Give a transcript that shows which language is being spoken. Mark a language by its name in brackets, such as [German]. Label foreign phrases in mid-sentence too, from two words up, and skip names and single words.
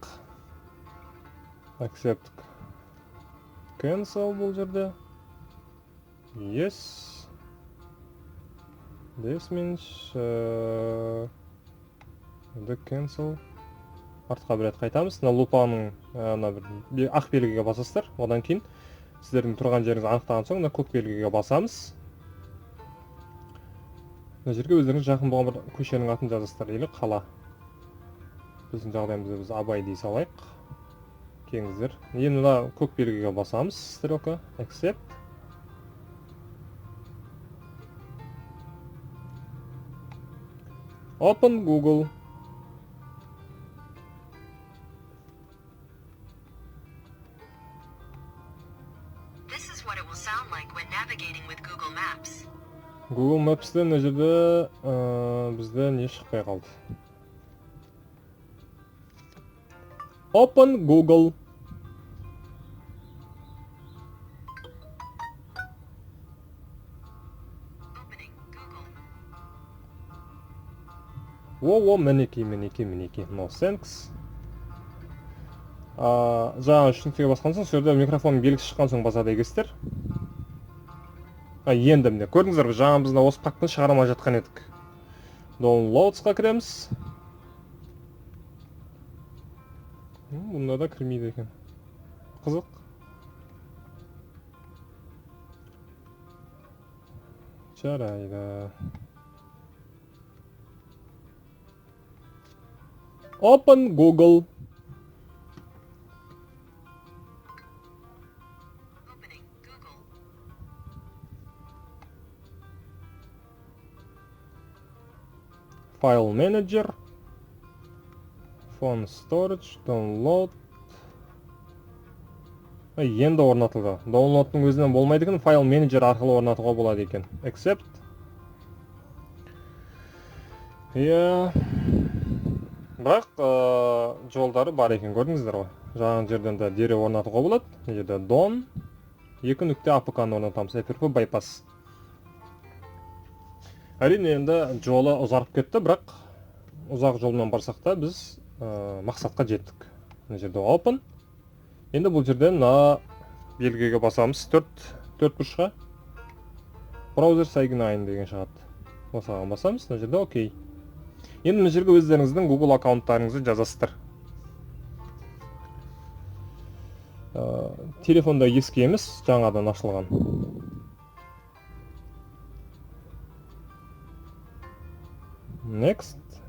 [English] Accept. Cancel [Kazakh] бұл жерде. [English] Yes. This means the cancel. [Kazakh] Артқа бір рет қайтамыз. Мына лупаның ақ белгіге басасыздар. Одан кейін сіздердің тұрған жеріңіз анықтаған соң мына көк белгіге басамыз. Мына жерге өздеріңіз жақын болған бір көшенің атын жазасыздар или қала. Біздің жағдайымызда біз Абай дей салайық. Келіңіздер. Енді мына көк белгіге басамыз. Стрелка. [English] Accept. Open Google. This is what it will sound like when navigating with Google Maps. [Kazakh] Google Maps'te мына жерде бізде не шықпай қалды. [English] Open Google. Opening Google. [Kazakh] Во, мінекей. [English] No thanks. [Kazakh] Жаңа үшіншіге басқан соң, сол жерде микрофон белгісі шыққан соң басады егесіздер. Енді міне, көрдіңіздер, жаңа біз осы папканы шығара алмай жатқан едік. Downloads'қа кіреміз. Бұнда да кірмейді екен. Қызық. Жарайды. [English] Open Google. Opening Google. File Manager. Phone Storage. Download. [Kazakh] Енді орнатылды. Download'тың өзінен болмайды екен, File Manager арқылы орнатуға болады екен. Accept. Бірақ жолдары бар екен, көрдіңіздер ғой. Жаңағы жерден де дереу орнатуға болады. Жерде Don 2.apk-ны орнатамыз. [English] FTP bypass. [Kazakh] Әрине енді жолы ұзарып кетті, бірақ ұзақ жолмен барсақ та біз мақсатқа жеттік. Мына жерде Open. Енді бұл жерден белгіге басамыз. 4 бұрышқа. [English] Browser sign in [Kazakh] деген шығады. Осыған басамыз. Мына жерде окей. Енді мына жерге өздеріңіздің Google аккаунттарыңызды жазасыздар. Телефонда ескі емес, жаңадан ашылған. [English] Next.